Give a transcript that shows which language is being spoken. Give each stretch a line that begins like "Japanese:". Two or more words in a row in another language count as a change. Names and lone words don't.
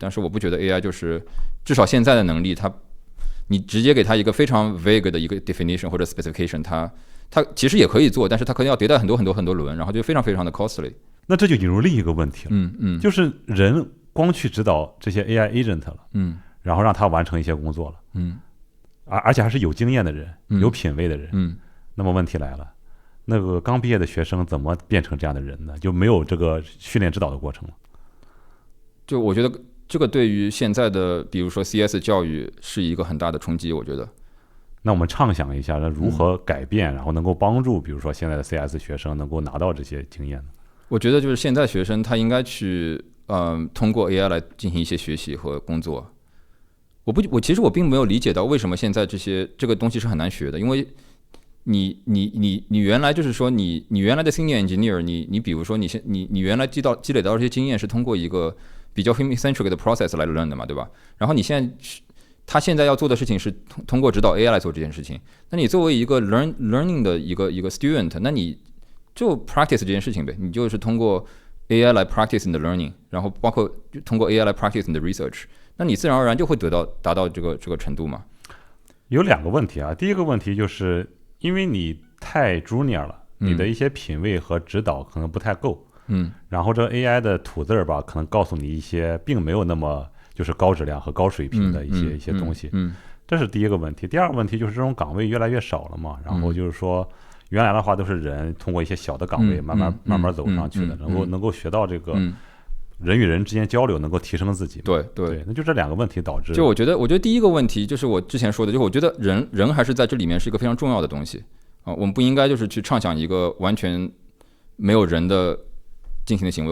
Chinese: 但是我不覺得 AI 就是至少現在的能力，你直接給它一個非常 vague 的一個 definition 或者 specification， 它其實也可以做，但是它可能要迭代很多輪，然後就非常非常的 costly。那這就引入另一個問題了，就是人光去指導這些
English: AI agent
Chinese: 了，然後讓它完成一些工作了，而且還是有經驗的人，有品位的人，那麼問題來了。那個剛畢業的學生怎麼變成這樣的人呢？就沒有這個訓練指導的過程了。就我覺得這個對於現在的比如說 CS 教育是一個很大的衝擊，我覺得。那我們暢想一下，那如何改變，然後能夠幫助比如說現在的 CS 學生能夠拿到這些經驗呢？我覺得就是現在學生他應該去通過 AI 來進行一些學習和工作。其實我並沒有理解到為什麼現在這個東西是很難學的，因為你原來就是說你原來的
English: senior engineer，
Chinese: 你比如說你原來積累到這些經驗是通過一個比較
English: human centric
Chinese: 的 process 來 learn 的嘛，對吧？然後他現在要做的事情是通過指導 AI 來做這件事情。那你作為一個 learning 的一個 student， 那你就 practice 這件事情唄，你就是通過 AI 來 practice 你的 learning，然後包括通過 AI 來 practice 你的 research， 那你自然而然就會達到這個程度嘛。有兩個問題啊，第一個問題就是因為你太 junior 了，你的一些品味和指導可能不太夠，然後這 AI 的吐字吧，可能告訴你一些並沒有那麼就是高質量和高水平的一些東西，這是第一個問題。第二個問題就是這種崗位越來越少了嘛，然後就是說原來的話都是人通過一些小的崗位慢慢走上去的，能夠學到這個人與人之間交流，能夠提升自己。对，那就這兩個問題導致。就我覺得第一個問題就是我之前說的，就是我覺得人還是在這裡面是一個非常重要的東西啊，我們不應該就是去暢想一個完全沒有人的進行的行為。